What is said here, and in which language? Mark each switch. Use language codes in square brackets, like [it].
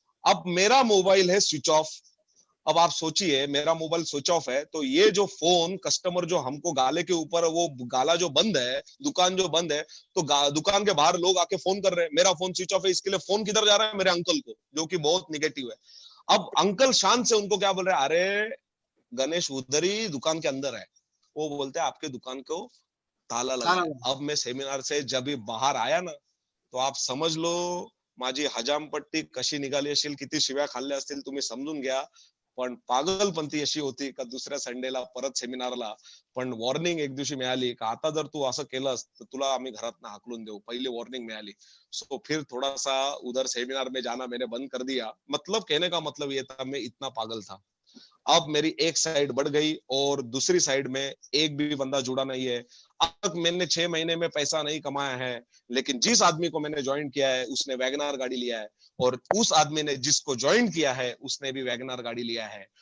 [hi] अब मेरा मोबाइल है स्विच ऑफ। अब आप सोचिए मेरा मोबाइल स्विच ऑफ है, तो ये जो फोन कस्टमर जो हमको गाले के ऊपर, वो गाला जो बंद है, दुकान जो बंद है, तो दुकान के बाहर लोग आके फोन कर रहे हैं, मेरा फोन स्विच ऑफ है, इसके लिए फोन किधर जा रहा है? मेरे अंकल को, जो कि बहुत निगेटिव है। अब अंकल शान से उनको क्या बोल रहे हैं, अरे गणेश उधर ही दुकान के अंदर है। वो बोलते हैं आपके दुकान को ताला लगा है। अब मैं सेमिनार से जब भी बाहर आया ना, तो आप समझ लो [mr] माझी हजामपट्टी कशी निघाली असेल, किती शिव्या खाल्ल्या असतील तुम्ही समजून घ्या। पण पागलपंती अशी होती का दुसऱ्या संडेला परत सेमिनारला पण वॉर्निंग एक दिवशी मिळाली का आता जर तू असं केलंस तर तुला आम्ही घरातनं हाकलून देऊ, पहिली वॉर्निंग मिळाली. [hi] सो फिर थोड़ा सा उधर सेमिनार में जाना मैंने बंद कर दिया. मतलब कहने का मतलब ये था मैं इतना पागल था. अब मेरी एक साइड बढ़ गई और दूसरी साइड में एक भी बंदा जुड़ा नहीं है. अब तक मैंने 6 महीने में पैसा नहीं कमाया है, लेकिन जिस आदमी को मैंने ज्वाइन किया है उसने वैगनार गाड़ी लिया है, और उस आदमी ने जिसको ज्वाइन किया है उसने भी वैगनार गाड़ी लिया है.